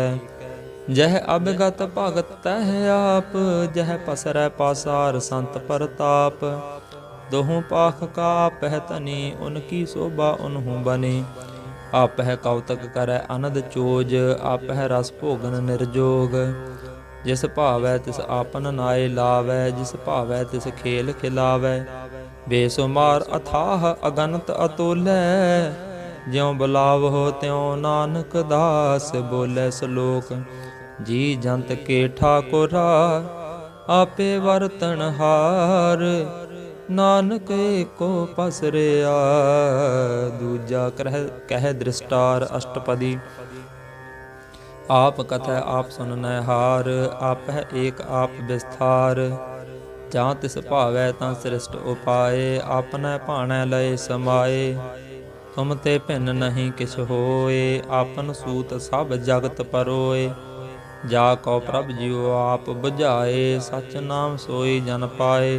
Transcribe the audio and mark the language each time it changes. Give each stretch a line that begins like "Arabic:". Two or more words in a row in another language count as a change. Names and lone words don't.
Punjabi: ਜਹ ਅਬਗਤ ਭਗਤ ਤਹ ਆਪ, ਜਹ ਪਸਰੈ ਪਾਸਾਰ ਸੰਤ ਪਰਤਾਪ। ਦੋਹੋਂ ਪਾਖ ਕਾ ਆਪਹ ਤਨੀ, ਉਨਕੀ ਸੋਭਾ ਉਨ੍ਹੂੰ ਬਨੀ। ਆਪਹ ਕਉਤਕ ਕਰੈ ਅਨਦ ਚੋਜ, ਆਪਹ ਰਸ ਭੋਗਨ ਨਿਰਜੋਗ। ਜਿਸ ਭਾਵੈ ਤਿਸ ਆਪਨ ਨਾਇ ਲਾਵੈ, ਜਿਸ ਭਾਵੈ ਤਿਸ ਖੇਲ ਖਿਲਾਵੈ। ਬੇਸੁਮਾਰ ਅਥਾਹ ਅਗਨਤ ਅਤੁਲੈ, ਜਿਉ ਬੁਲਾਵਹੋ ਤਿਉ ਨਾਨਕ ਦਾਸ ਬੋਲੈ ਸਲੋਕ। ਜੀ ਜੰਤ ਕੇ ਠਾਕੁਰਾ, ਆਪੇ ਵਰਤਨ ਹਾਰ। ਨਾਨਕ ਏਕੋ ਪਸਰਿਆ, ਦੂਜਾ ਕਹ ਦ੍ਰਿਸਟਾਰ ਅਸਟਪਦੀ। ਆਪ ਕਥੈ ਆਪ ਸੁਨਨੈ ਹਾਰ, ਆਪਹ ਏਕ ਆਪ ਵਿਸਥਾਰ। ਜਾਂ ਤਿਸ ਭਾਵੈ ਤਾਂ ਸ੍ਰਿਸ਼ਟ ਉਪਾਏ, ਆਪਨੈ ਭਾਣੈ ਲਏ ਸਮਾਏ। ਤੁਮ ਤੇ ਭਿੰਨ ਨਹੀਂ ਕਿਛ ਹੋਏ, ਆਪਨ ਸੂਤ ਸਭ ਜਗਤ ਪਰੋਏ। ਜਾ ਕਉ ਪ੍ਰਭ ਜਿਉ ਆਪ ਬੁਝਾਏ, ਸਚ ਨਾਮ ਸੋਈ ਜਨ ਪਾਏ।